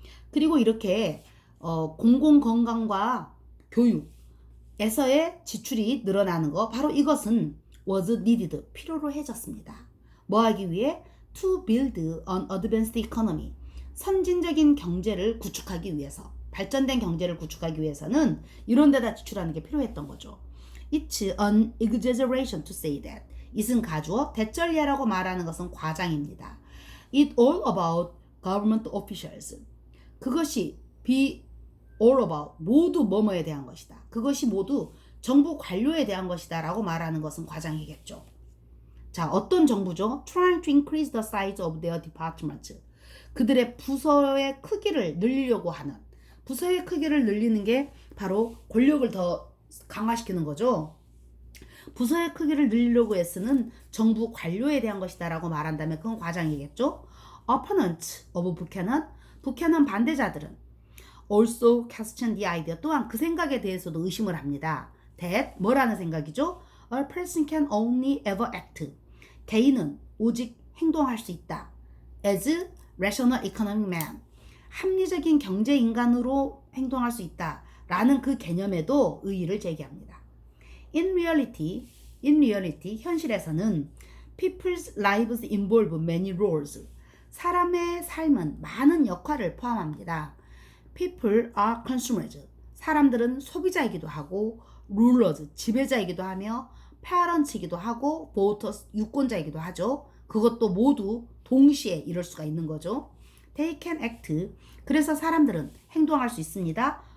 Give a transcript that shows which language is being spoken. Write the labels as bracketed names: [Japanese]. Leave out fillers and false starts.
[Korean] 그리고 이렇게 공공건강과 교육에서의 지출이 늘어나는 거, 바로 이것은 [English] was needed, [Korean] 필요로 해졌습니다. 뭐 하기 위해? [English] To build an advanced economy, [Korean] 선진적인 경제를 구축하기 위해서, 발전된 경제를 구축하기 위해서는 이런 데다 지출하는 게 필요했던 거죠. [English] It's an exaggeration to say that, [Korean] it은 가주어, 대절리하라고 말하는 것은 과장입니다. [English] It's all about government officials, 그것이 be all about, [Korean] 모두 뭐뭐에 대한 것이다. 그것이 모두 정부 관료에 대한 것이다 라고 말하는 것은 과장이겠죠. 자, 어떤 정부죠? [English] Trying to increase the size of their department. [Korean] 그들의 부서의 크기를 늘리려고 하는, 부서의 크기를 늘리는 게 바로 권력을 더 강화시키는 거죠. 부서의 크기를 늘리려고 애쓰는 정부 관료에 대한 것이다 라고 말한다면 그건 과장이겠죠. [English] Opponents of Buchanan, [Korean] 부캐넌 반대자들은 [English] also question the idea, [Korean] 또한 그 생각에 대해서도 의심을 합니다. that, 뭐라는 생각이죠? [English] A person can only ever act, [Korean] 개인은 오직 행동할 수 있다. [English] as rational economic man, [Korean] 합리적인 경제 인간으로 행동할 수 있다 라는 그 개념에도 의의를 제기합니다. [English] In reality, [Korean] 현실에서는 [English] people's lives involve many roles, [Korean] 사람의 삶은 많은 역할을 포함합니다. [English] People are consumers, [Korean] 사람들은 소비자이기도 하고, rulers, 지배자이기도 하며, parents이기도 하고, voters, 유권자이기도 하죠. 그것도 모두 동시에 이럴 수가 있는 거죠. [English] They can act, [Korean] 그래서 사람들은 행동할 수 있습니다.